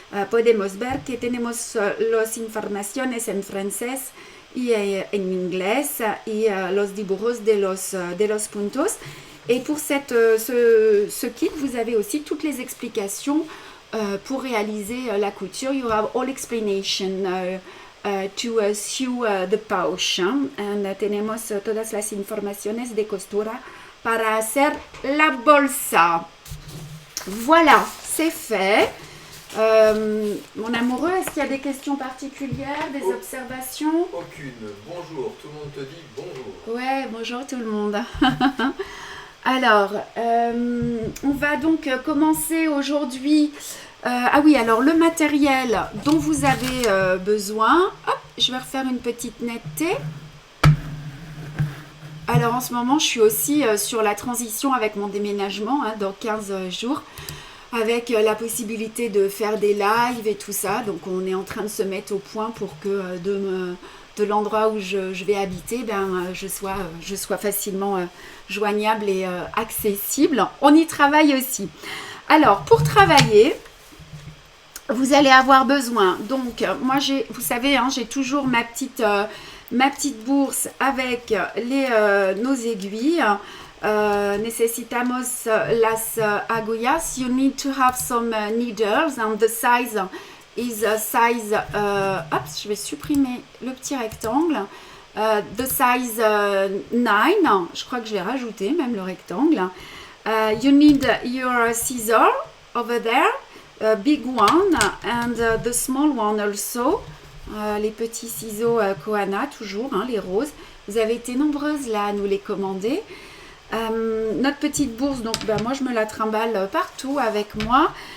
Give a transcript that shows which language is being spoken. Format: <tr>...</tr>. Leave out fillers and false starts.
<es>Podemos ver que tenemos las informaciones en francés y en inglés y los dibujos de los puntos.</es> <fr>Et pour ce kit, vous avez aussi toutes les explications pour réaliser la couture.</fr> <en>You have all explanation to sew the pouch.</en> <es>And tenemos todas las informaciones de costura para hacer la bolsa.</es> <fr>Voilà, c'est fait. Mon amoureux, est-ce qu'il y a des questions particulières, des observations? Aucune. Bonjour, tout le monde te dit bonjour. Ouais, bonjour tout le monde. Alors, on va donc commencer aujourd'hui. Ah oui, alors le matériel dont vous avez besoin. Hop, je vais refaire une petite netteté. Alors en ce moment, je suis aussi sur la transition avec mon déménagement dans 15 jours. Avec la possibilité de faire des lives et tout ça. Donc on est en train de se mettre au point pour que de l'endroit où je vais habiter, je sois facilement joignable et accessible. On y travaille aussi. Alors pour travailler, vous allez avoir besoin. Donc moi vous savez, j'ai toujours ma petite bourse avec nos aiguilles.</fr> <es>Necesitamos las agujas.</es> <en>You need to have some needles and the size is size</en> <fr>je vais supprimer le petit rectangle,</fr> <en>the size 9,</en> <fr>je crois que je vais rajouter même le rectangle.</fr> <en>You need your scissor over there, a big one and the small one also.</en> <fr>Les petits ciseaux Kohana toujours, les roses. Vous avez été nombreuses là à nous les commander. Notre petite bourse, donc moi je me la trimballe partout avec moi.</fr>